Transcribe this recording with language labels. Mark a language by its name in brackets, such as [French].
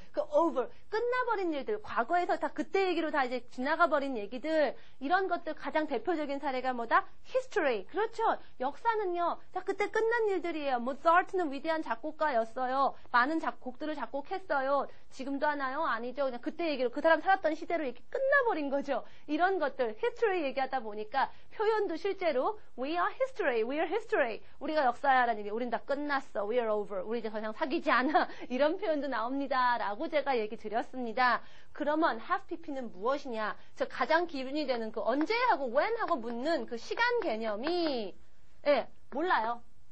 [Korean] 그 over, 끝나버린 일들, 과거에서 다 그때 얘기로 다 이제 지나가버린 얘기들, 이런 것들 가장 대표적인 사례가 뭐다? history. 그렇죠. 역사는요, 다 그때 끝난 일들이에요. 모차르트는 위대한 작곡가였어요. 많은 곡들을 작곡했어요. 지금도 하나요? 아니죠. 그냥 그때 얘기로 그 사람 살았던 시대로 이렇게 끝나버린 거죠. 이런 것들, history 얘기하다 보니까 표현도 실제로 [English] we are history, we are history. [Korean] 우리가 역사야라는 얘기, 우린 다 끝났어, [English] we are over. [Korean] 우리 이제 더 이상 사귀지 않아. 이런 표현도 나옵니다. 라고 제가 얘기 드렸습니다. 그러면 have pp는 무엇이냐? 즉 가장 기준이 되는 그 언제 하고 when 하고 묻는 그 시간 개념이 몰라요.